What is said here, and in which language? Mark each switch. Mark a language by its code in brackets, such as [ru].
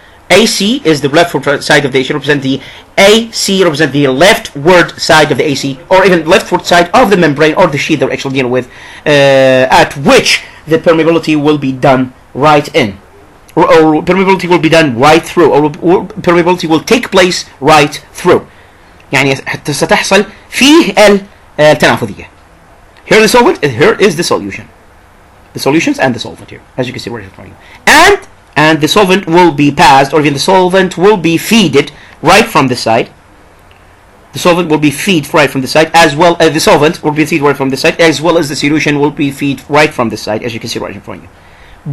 [en] AC is the leftward side of the AC, represent the AC, represent the leftward side of the AC, or even leftward side of the membrane or the sheet they're actually dealing with, at which the permeability will be done right in, or permeability will be done right through, or permeability will take place right through. [ar] يعني ستحصل فيه التنافذية. [en] Here the solvent, here is the solution. The solutions and the solvent here, as you can see right here. And the solvent will be passed, or even the solvent will be feeded right from the side. The solvent will be feed right from the side, as well as the solvent will be feed right from the side, as well as the solution will be feed right from the side, as you can see right in front of you.